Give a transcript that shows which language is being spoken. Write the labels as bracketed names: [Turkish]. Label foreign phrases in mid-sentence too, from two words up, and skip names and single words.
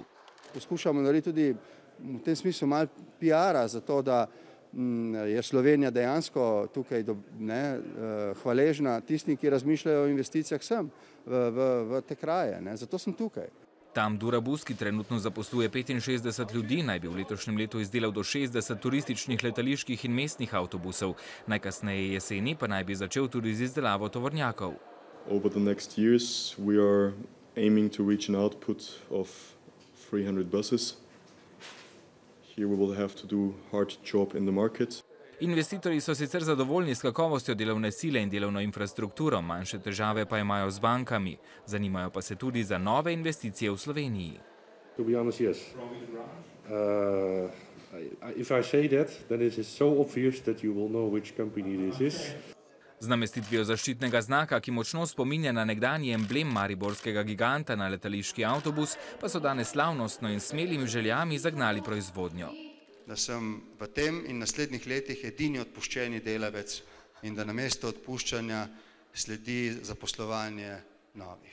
[Slovenian] Poskušamo narediti tudi v tem smislu malo PR-a za to, da je Slovenija dejansko tukaj hvaležna tistim, ki razmišljajo o investicijah sem v te kraje. Zato sem tukaj. Tam Durabus, ki trenutno zaposluje 65 ljudi, naj bi v letošnjem letu izdelal do 60 turističnih letaliških in mestnih avtobusov. Najkasneje jeseni pa naj bi začel tudi z izdelavo tovornjakov. [English] Over the next years we are aiming to reach an output of 300 buses. Here we will have to do hard job in the market. [Slovenian] Investitorji so sicer zadovoljni s kakovostjo delovne sile in delovno infrastrukturo, manjše težave pa imajo z bankami. Zanimajo pa se tudi za nove investicije v Sloveniji. [English] To be honest, yes. If I say that, then it is so obvious that you will know which company this is. [Slovenian] Z namestitvijo zaščitnega znaka, ki močno spominja na nekdanji emblem mariborskega giganta na letališki avtobus, pa so danes slavnostno in smelimi željami zagnali proizvodnjo. Da sem v tem in naslednjih letih edini odpuščeni delavec in da namesto odpuščanja sledi zaposlovanje novih.